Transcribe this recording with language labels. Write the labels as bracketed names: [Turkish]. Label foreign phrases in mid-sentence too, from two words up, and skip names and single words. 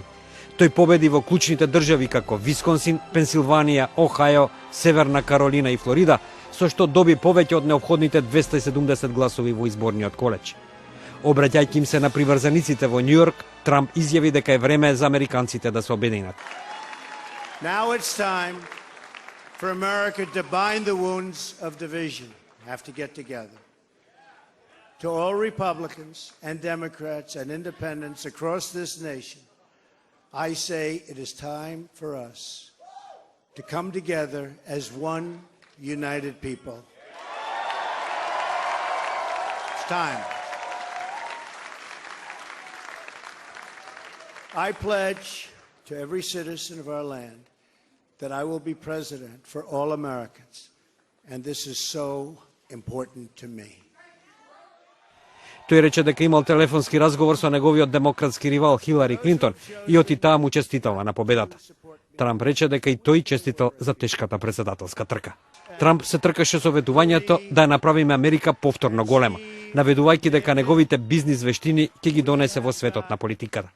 [Macedonian] Тој победи во клучните држави како Висконсин, Пенсилванија, Охајо, Северна Каролина и Флорида, со што доби повеќе од неопходните 270 гласови во изборниот колеж. Обраќајќи им се на приврзаниците во Њујорк, Трамп изјави дека е време за американците да се обединат. [English] Now it's time for America to bind the wounds of division. Have to get together. To all Republicans and Democrats and independents across this nation, I say it is time for us to come together as one united people. It's time. I pledge to every citizen of our land that I will be president for all Americans, and this is so important to me. [Macedonian] Тој рече дека имал телефонски разговор со неговиот демократски ривал Хилари Клинтон и оти таа му честитала на победата. Трамп рече дека и тој честитал за тешката претседателска трка. Трамп се тркаше со ветувањето да ја направиме Америка повторно голема, наведувајќи дека неговите бизнис вештини ќе ги донесе во светот на политиката.